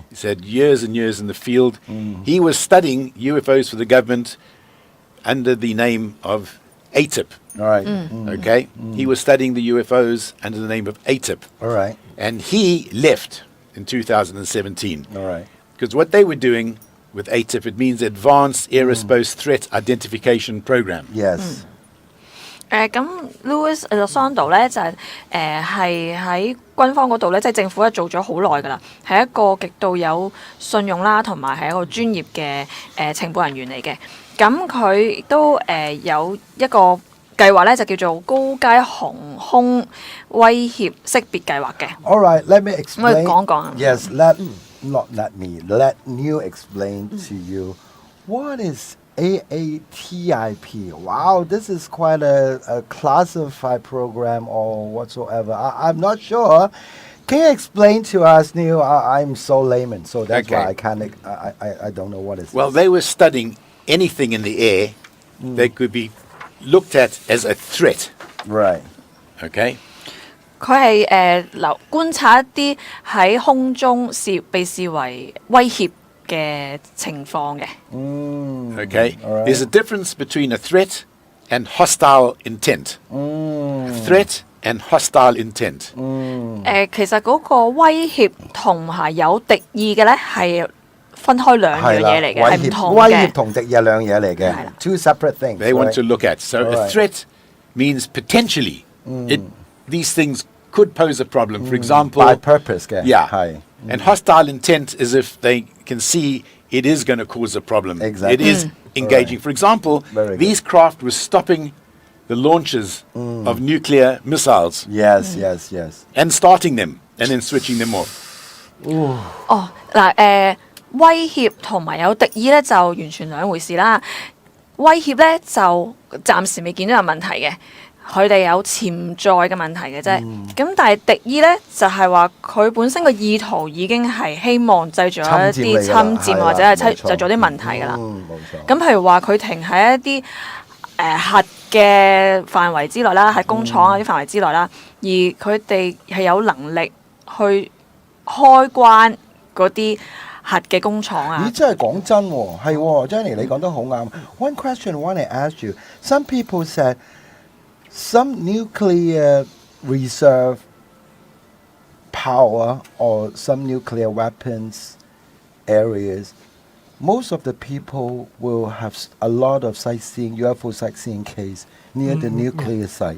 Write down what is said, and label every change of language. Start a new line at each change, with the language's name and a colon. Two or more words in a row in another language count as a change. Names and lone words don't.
English: He's had years and years in the field. He was studying UFOs for the government under the name of ATIP. All right. Okay? He was studying the UFOs under the name of ATIP. All right. And he left in 2017. All right. Because what they were doing with ATIP, it means Advanced Aerospace Threat Identification Program. Yes.
Cantonese: 咁 Louis Elizondo 咧就係喺軍方嗰度咧，即係政府咧做咗好耐㗎啦，係一個極度有信用啦，同埋係一個專業嘅情報人員嚟嘅。咁佢亦都有一個計劃咧，就叫做高階航空威脅識別計劃嘅。
English: All right. Let me explain.
Cantonese: 講講啊。
English: Yes. Let you explain to you what is AATIP. Wow, this is quite a classified program or whatsoever. I'm not sure. Can you explain to us, Neil? I'm so layman, so that's Okay. why I can't. I don't know what is. Well, this. they were studying anything in the air that could be looked at as a threat. Right. Okay?
Cantonese: 佢係觀察一啲喺空中被視為威脅嘅情況嘅。
English: Okay? all right. There's a difference between a threat and hostile intent. Threat and hostile intent.
Cantonese: 其實嗰個威脅同埋有敵意嘅咧係分開兩樣嘢嚟嘅，係唔同威脅嘅。同敵意係兩樣嘢嚟嘅。係啦。
English: Two separate things. They want right? to look at. So All a right. threat means potentially these things could pose a problem. For example, By purpose 嘅。 yeah.
Cantonese: 係。
English: And hostile intent is if they can see it is going to cause a problem. Exactly. It is engaging. For example, Very good. these craft were stopping the launches of nuclear missiles Yes. Yes. and starting them and then switching them off.
Cantonese: 嗱威脅同埋有敵意咧就完全兩回事啦。威脅咧就暫時未見到有問題嘅，佢哋有潛在嘅問題嘅啫。咁但係敵意咧就係話佢本身個意圖已經係希望製造一啲侵佔或者係製造啲問題㗎啦。咁譬如話佢停喺一啲核嘅範圍之內啦，喺工廠嗰啲範圍之內啦，而佢哋係有能力去開關嗰啲核嘅工廠啊！咦，真係講真喎，係喎 ，Jenny 你講得好啱。
English: One question I want to ask you: Some people said some nuclear reserve power or some nuclear weapons areas. Most of the people will have a lot of sightseeing, UFO sightseeing case near the nuclear site.